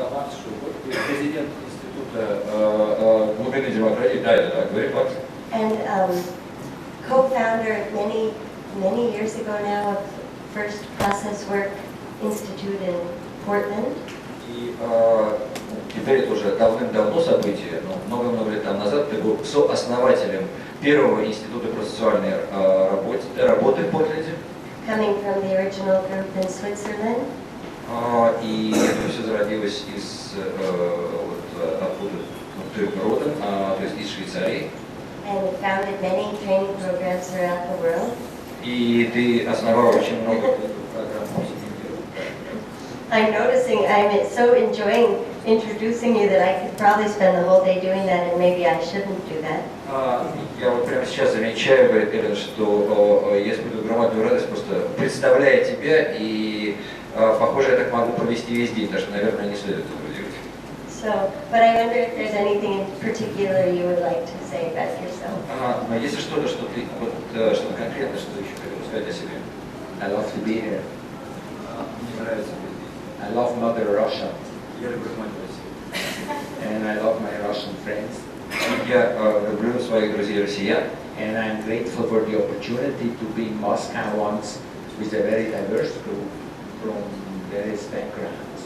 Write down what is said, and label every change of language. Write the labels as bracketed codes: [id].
[ru] Max SCHUPBACH, президент института глубинной демократии, да, говорит Макс. [en] And co-founder many years ago now of First Process Work Institute in Portland. [ru] И теперь это уже давным-давно событие, но много-много лет назад ты был сооснователем первого института процессуальной работы в Портленде. [en] Coming from the original group in Switzerland. [ru] И это все зародилось из откуда родом, то есть из Швейцарии. [en] And founded many training programs throughout the world. [ru] И ты основал очень много программ. [en] I'm noticing, I'm so enjoying introducing you that I could probably spend the whole day doing that, and maybe I shouldn't do that. [ru] Я вот прямо сейчас замечаю, говорит Эллен, что я испытываю громадную радость, просто представляя тебя, и похоже, я так могу провести весь день, потому что, наверное, не следует этого делать. [en] So, but I wonder if there's anything in particular you would like to say about yourself. [ru] Но если что-то, что ты, вот, что-то конкретное, что ты еще хотел сказать о себе. [en] I love to be here. [ru] Мне нравится быть. [en] I love Mother Russia. [ru] Я люблю мать Россию. [en] And I love my Russian friends. [ru] Я люблю своих друзей-россиян. [en] And I'm grateful for the opportunity to be in Moscow once with a very diverse group from various backgrounds.